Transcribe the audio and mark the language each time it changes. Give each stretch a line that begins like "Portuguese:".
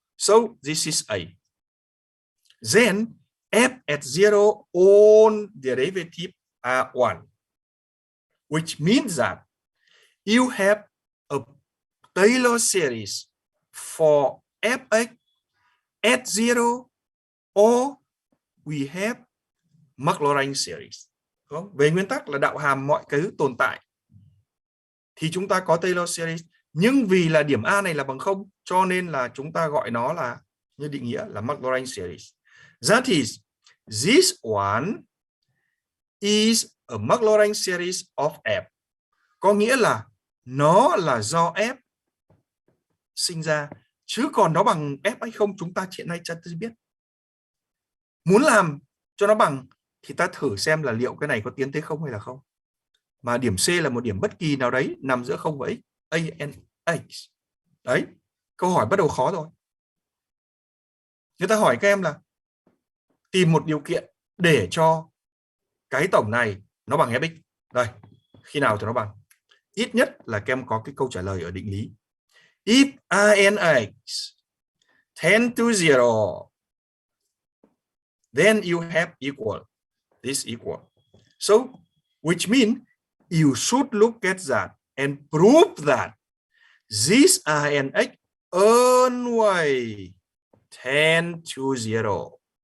English: So this is a. Then f at 0 on derivative are 1, which means that you have a Taylor series for fx at 0 or we have Maclaurin Series.
Vietnamese: Về nguyên tắc là đạo hàm mọi thứ tồn tại thì chúng ta có Taylor series, nhưng vì là điểm A này là bằng 0 cho nên là chúng ta gọi nó là như định nghĩa là Maclaurin Series.
English: That is, this one is a Maclaurin Series of F.
Vietnamese: Có nghĩa là nó là do F sinh ra Chứ còn nó bằng f hay không chúng ta hiện nay chưa biết. Muốn làm cho nó bằng thì ta thử xem là liệu cái này có tiến tới không hay là không. Mà điểm C là một điểm bất kỳ nào đấy nằm giữa 0 và x, a and x. Đấy, câu hỏi bắt đầu khó rồi. Người ta hỏi các em là tìm một điều kiện để cho cái tổng này nó bằng fx. Đây, khi nào thì nó bằng? Ít nhất là các em có cái câu trả lời ở định lý.
English: If a and x tend to 0, then you have equal, this equal. So, which means you should look at that and prove that this a and x always tend to 0.